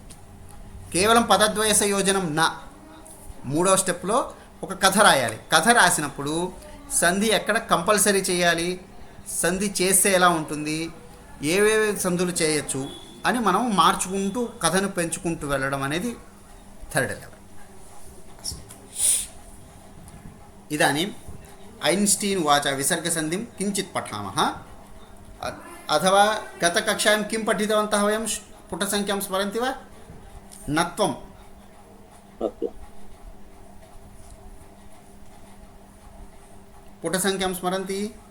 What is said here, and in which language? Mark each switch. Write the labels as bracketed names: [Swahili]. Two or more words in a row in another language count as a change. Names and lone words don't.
[Telugu] కేవలం పదద్వయ సంయోజనం నా. మూడవ స్టెప్లో ఒక కథ రాయాలి. కథ రాసినప్పుడు సంధి ఎక్కడ కంపల్సరీ చేయాలి, సంధి చేస్తే ఎలా ఉంటుంది, ఏవేవి సంధులు చేయొచ్చు అని మనం మార్చుకుంటూ కథను పెంచుకుంటూ వెళ్ళడం అనేది [English] third level. [Sanskrit] इदानीम् ऐन्स्टीन् उवाच विसर्गसन्धिं किञ्चित् पठामः। अथवा गतकक्षायां किं पठितवन्तः वयं? पुटसङ्ख्यां स्मरन्ति वा? नत्वं। पुटसङ्ख्यां स्मरन्ति?